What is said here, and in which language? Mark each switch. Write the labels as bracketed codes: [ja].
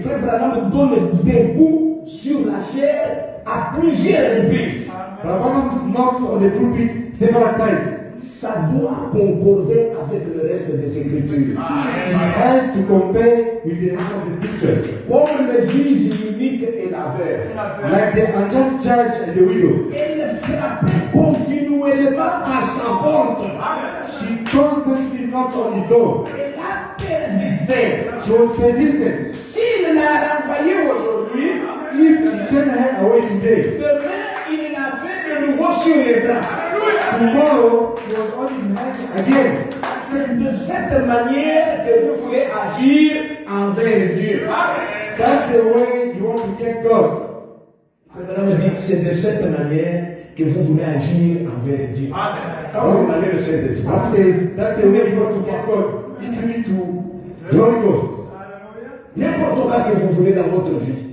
[fr] Frère Branham donne des coups sur la chair à plusieurs reprises. [en] Brahman knocks on the pulpit several times. [fr] Ça doit concorder avec le reste des Écritures. [en] It has to compare with the rest of the scriptures. [fr] Comme le juge unique et la veuve. [en] Like the unjust judge and the widow. [fr] Elle frappait continuellement à sa porte. [en] She constantly knocked on his door. [fr] Elle a persisté. [en] She was persistent. [fr] S'il l'a renvoyé aujourd'hui, [en] If he sent her away today, [fr] demain il l'a fait de nouveau sur les bras. [en] tomorrow he was on his hand again. [fr] C'est de cette manière que vous pouvez agir envers Dieu. [en] That's the way you want to get God. [fr] Abraham dit que c'est de cette manière que vous voulez agir envers Dieu. Quand vous demandez le Saint-Esprit, [en] God says that's the way you want to get God. If you need to the Holy Ghost. [fr] n'importe quoi que vous voulez dans votre vie,